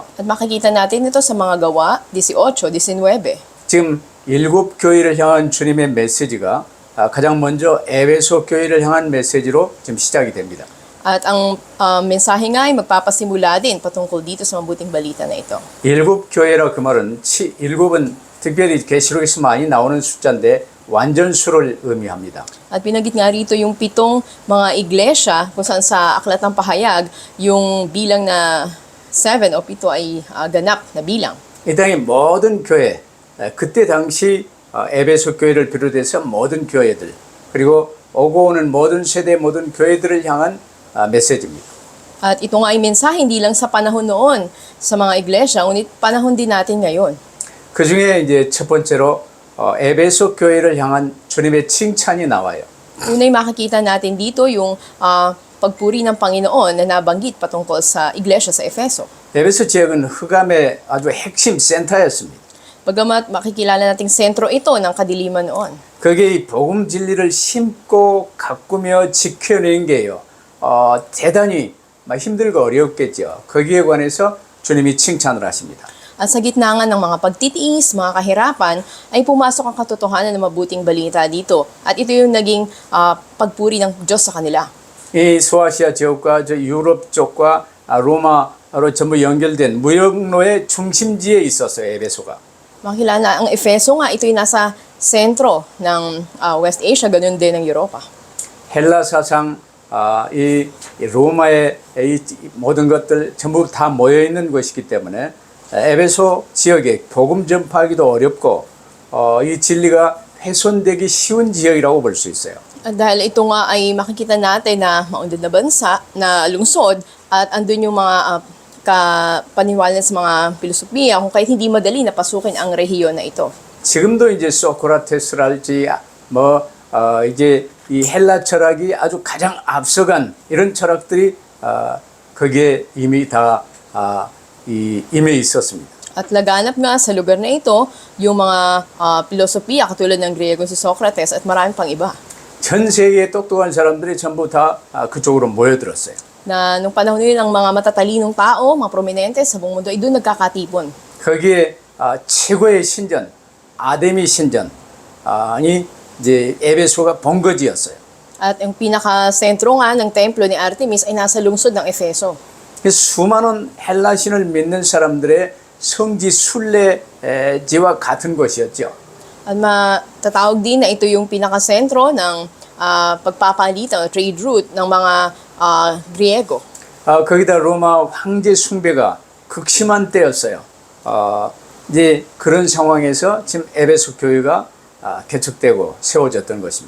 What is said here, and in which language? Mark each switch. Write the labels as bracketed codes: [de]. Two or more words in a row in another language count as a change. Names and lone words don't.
[tl] At makikita natin ito sa mga gawa 18, 19. [ko] 지금 7 교회를 향한 주님의 메시지가 가장 먼저 에베소 교회를 향한 메시지로 지금 시작이 됩니다. [tl] At ang mensahe nga ay magpapasimula din patungkol dito sa mabuting balita na ito. [ko] 7 교회라 그 말은 7은 특별히 계시록에서 많이 나오는 숫자인데 완전수를 의미합니다. [tl] At pinagit nga rito yung 7 mga iglesia kung saan sa Aklat ng Pahayag yung bilang na 7 o 7 ay ganap na bilang. [ko] 이 땅의 모든 교회, 그때 당시 에베소 교회를 비롯해서 모든 교회들 그리고 오고 오는 모든 세대 모든 교회들을 향한 메시지입니다. [tl] At ito nga ay mensahe hindi lang sa panahon noon sa mga iglesia, ngunit panahon din natin ngayon. [ko] 그 중에 이제 첫 번째로 에베소 교회를 향한 주님의 칭찬이 나와요. [tl] Unay makikita natin dito yung pagpuri ng Panginoon na nabanggit patungkol sa iglesia sa Efeso. [ko] 에베소 지역은 흑암의 아주 핵심 센터였습니다. [tl] Bagamat makikilala nating sentro ito ng kadiliman noon. [ko] 거기에 이 복음 진리를 심고 가꾸며 지켜내는 게요. 대단히 힘들고 어렵겠죠. 거기에 관해서 주님이 칭찬을 하십니다. [tl] At sa gitna nga ng mga pagtitiis, mga kahirapan, ay pumasok ang katotohanan ng mabuting balita dito. At ito yung naging pagpuri ng Diyos sa kanila. [ko] 이 소아시아 지역과 저 유럽 쪽과 로마로 전부 연결된 무역로의 중심지에 있었어요. 에베소가. [tl] Makilala ang Efeso nga, ito yung nasa sentro ng [en] West Asia, [tl] ganun din ng Europa. [ko] 헬라 사상 이 로마의 이 모든 것들 전부 다 모여 있는 곳이기 때문에 에베소 지역에 복음 전파하기도 어렵고 이 진리가 훼손되기 쉬운 지역이라고 볼 수 있어요. [tl] At dahil ito nga ay makikita natin na maunlad na bansa, na lungsod, at andun yung mga kapaniwalan sa mga filosofiya kung kahit hindi madali na pasukin ang rehiyon na ito. [ko] 지금도 이제 소크라테스랄지 이제 이 헬라 철학이 아주 가장 앞서간 이런 철학들이 거기에 이미 다 임해 있었습니다. [tl] At laganap nga sa lugar na ito yung mga filosofiya katulad ng Griego si Socrates at marami pang iba. [ko] 전 세계의 똑똑한 사람들이 전부 다 그쪽으로 모여들었어요. [tl] Na nung panahon yun, ang mga matatalinong tao, mga prominente sa buong mundo ay doon nagkakatipon. [ko] 거기에 최고의 신전, 아데미 신전이 이제 에베소가 본거지였어요. [tl] At ang pinaka-sentro nga ng templo ni Artemis ay nasa lungsod ng Efeso. [ko] 수많은 헬라 신을 믿는 사람들의 성지 순례지와 같은 곳이었죠. [tl] At matatawag din na ito yung pinaka-sentro ng pagpapalitan o [en] trade route [tl] ng mga Griego. [ko] 거기다 로마 황제 숭배가 극심한 때였어요. 이제 그런 상황에서 지금 에베소 교회가 개척되고 세워졌던 것입니다.